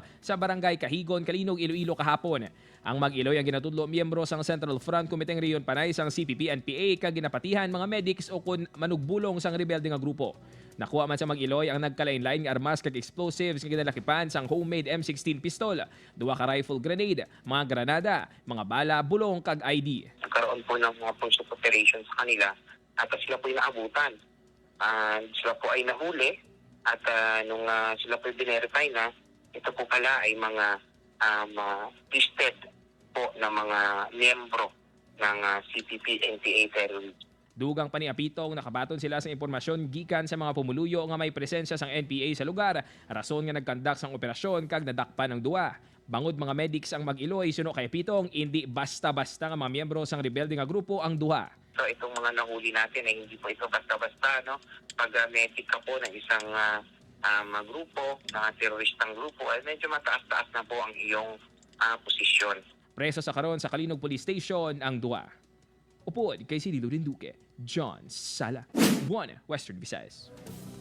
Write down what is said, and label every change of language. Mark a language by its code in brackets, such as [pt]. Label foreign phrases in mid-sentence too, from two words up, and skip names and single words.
[hil] sa Barangay Kahigon, Kalinog, Iloilo kahapon. Ang Mag-Iloy ang ginatudlo miyembro sang Central Front Committee Riyon Panay sang CPP-NPA kag ginapatihan mga medics o kun manugbulong sang rebelde nga grupo. Nakuha man sa Mag-Iloy ang nagkalain-lain nga armas kag explosives nga ginalakipan sang homemade M16 pistol, duwa ka rifle grenade, mga granada, mga bala, bulong kag ID. [tl] Nagkaroon po ng mga [en] pulse of operation [tl] sa kanila at sila po ay naabutan. Sila po ay nahuli at nung sila po ay binerify na, ito po pala ay mga listed po ng mga miyembro ng CPP-NPA terrorist. [hil] Dugang paniapitong nakabaton sila sa impormasyon gikan sa mga pumuluyo nga may presensya sang NPA sa lugar, rason nga nagkandak sang operasyon kag nadakpan ng duwa. Bangod mga medics ang Mag-Iloy suno kay Pitong, hindi basta-basta nga mga miyembro sang rebelde nga grupo ang duha. [tl] So itong mga nahuli natin ay hindi po ito basta-basta, no? Pag medic ka po ng isang grupo, ng teroristang grupo, ay medyo mataas-taas na po ang iyong posisyon. [hil] Preso sa karon sa Kalinog Police Station ang duha. Upod kay Cirilo Rinduque, John Sala, 1 Western Visayas.